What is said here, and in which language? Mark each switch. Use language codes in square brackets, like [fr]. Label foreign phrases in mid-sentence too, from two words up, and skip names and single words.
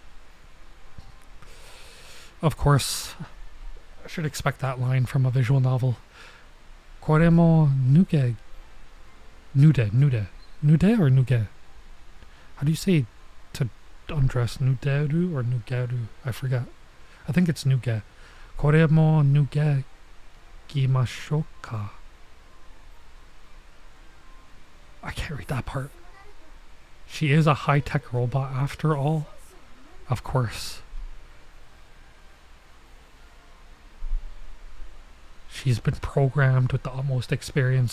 [en] Of course, I should expect that line from a visual novel. [ja] これも脱いで. Nude or nuge? [en] How do you say to undress? Nuderu or nugeru? I forget. I think it's nuge. [ja] これも脱ぎましょうか. [en] I can't read that part. She is a high-tech robot after all. Of course. She's been programmed with the utmost experience.